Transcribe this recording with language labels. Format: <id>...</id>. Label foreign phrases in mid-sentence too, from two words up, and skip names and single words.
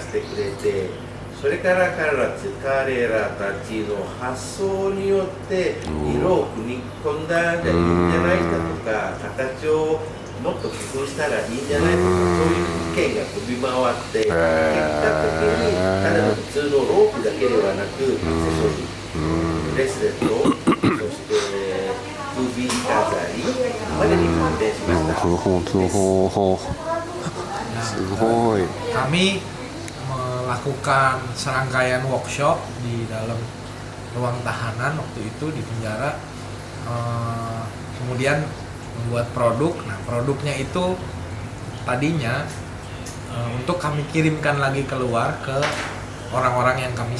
<ja>してくれて、それから彼らたちの発想によって色を組み込んだらいいんじゃないかとか、形をもっと工夫したらいいんじゃないかとか、そういう意見が飛び回って、結果的にただの普通のロープだけではなく、アクセソリー、ブレスレット、そして首飾りまでに発展しました。すごい。</ja> <id>Kami melakukan serangkaian workshop di dalam ruang tahanan waktu itu di penjara, kemudian membuat produk. Nah, produknya itu tadinya untuk kami kirimkan lagi keluar ke orang-orang yang kami</id>